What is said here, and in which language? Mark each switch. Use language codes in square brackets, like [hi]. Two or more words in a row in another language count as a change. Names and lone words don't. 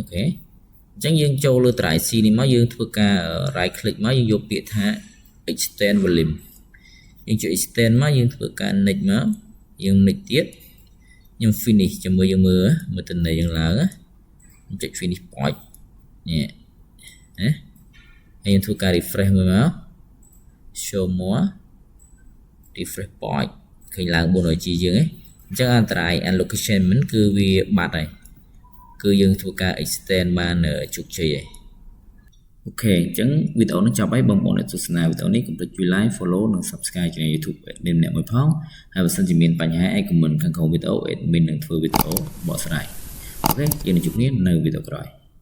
[km] ខេអញ្ចឹងយើងចូលលើត្រៃ C នេះមកយើងធ្វើការ [en] right click [km] មកយើងយកពាក្យថា [en] extend volume [km] យើងចុច extend មកយើងធ្វើការ next មក យើង next ទៀតខ្ញុំ finish ជាមួយយើងមើលទៅនៃយើងឡើងខ្ញុំចុច [en] finish point [km] នេះណាហើយយើងធ្វើការ refresh មួយមក [en] show more refresh point [km] ឃើញឡើង 400G យើងអញ្ចឹងអន្តរាយ allocation មិនគឺវាបាត់ហើយគឺយើងធ្វើការ extend បានជោគជ័យហើយអូខេអញ្ចឹងវីដេអូនេះចប់ហើយបងប្អូនអ្នកទស្សនាវីដេអូនេះកុំភ្លេចជួយ [en] like follow [km] និង subscribe trên YouTube មានម្នាក់មួយផងហើយបើសិនជាមានបញ្ហាអី comment ខាងក្រោមវីដេអូ admin នឹងធ្វើវីដេអូបកស្រាយអូខេយើងនឹងជួបគ្នានៅវីដេអូក្រោយ